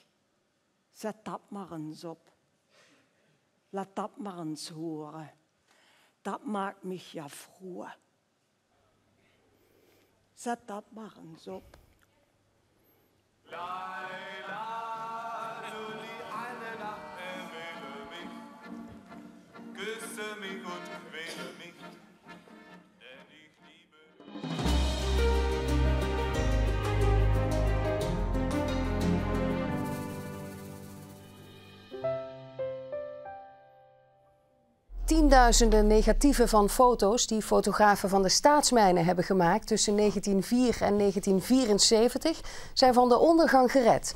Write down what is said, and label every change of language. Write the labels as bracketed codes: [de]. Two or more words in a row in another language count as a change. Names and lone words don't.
[nl] Zet dat maar eens op. Laat dat maar eens horen. Dat maakt me ja vroeg. Zet dat maar eens op. [de] Laila, du die eine Nacht erwähle mich, küsse mich und quäle mich, denn ich liebe. [nl] Tienduizenden negatieven van foto's die fotografen van de staatsmijnen hebben gemaakt tussen 1904 en 1974 zijn van de ondergang gered.